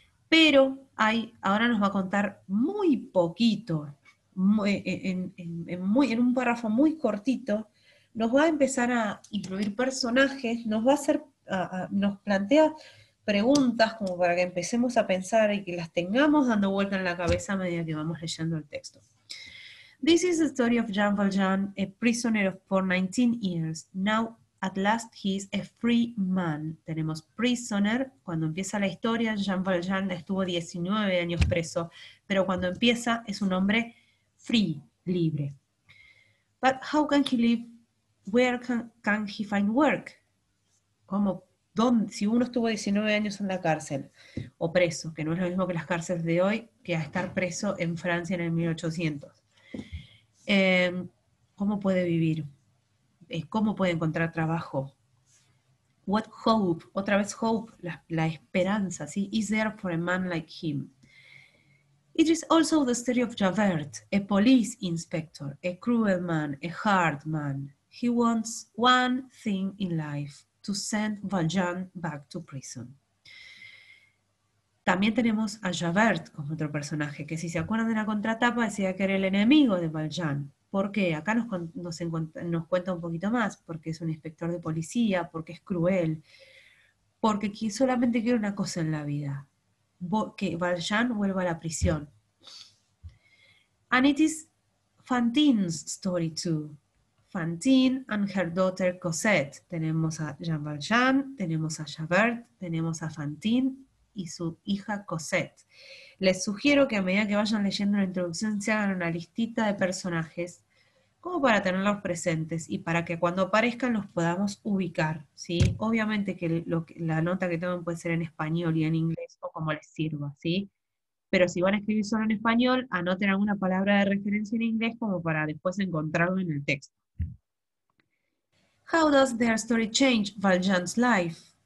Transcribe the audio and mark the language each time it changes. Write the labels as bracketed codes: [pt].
[es] Pero ahora nos va a contar muy poquito, en un párrafo muy cortito, nos va a empezar a incluir personajes, nos va a hacer, nos plantea preguntas como para que empecemos a pensar y que las tengamos dando vuelta en la cabeza a medida que vamos leyendo el texto. [en] This is the story of Jean Valjean, a prisoner for 19 years. Now, at last, he is a free man. [es] Tenemos prisoner. Cuando empieza la historia, Jean Valjean estuvo 19 años preso, pero cuando empieza es un hombre free, libre. [en] But how can he live? Where can he find work? [es] ¿Cómo? ¿Dónde? Si uno estuvo 19 años en la cárcel o preso, que no es lo mismo que las cárceles de hoy, que a estar preso en Francia en el 1800. ¿Cómo puede vivir? ¿Cómo puede encontrar trabajo? [en] What hope, [es] otra vez hope, la esperanza, ¿sí? [en] Is there for a man like him? It is also the story of Javert, a police inspector, a cruel man, a hard man. He wants one thing in life, to send Valjean back to prison. [es] También tenemos a Javert como otro personaje, que si se acuerdan de la contratapa decía que era el enemigo de Valjean. ¿Por qué? Acá nos cuenta un poquito más, porque es un inspector de policía, porque es cruel, porque solamente quiere una cosa en la vida, que Valjean vuelva a la prisión. [en] And it is Fantine's story too. Fantine and her daughter Cosette. [es] Tenemos a Jean Valjean, tenemos a Javert, tenemos a Fantine y su hija Cosette. Les sugiero que a medida que vayan leyendo la introducción se hagan una listita de personajes como para tenerlos presentes y para que cuando aparezcan los podamos ubicar, ¿sí? Obviamente que la nota que tomen puede ser en español y en inglés o como les sirva, ¿sí? Pero si van a escribir solo en español, anoten alguna palabra de referencia en inglés como para después encontrarlo en el texto. [en] How does their story change Valjean's life?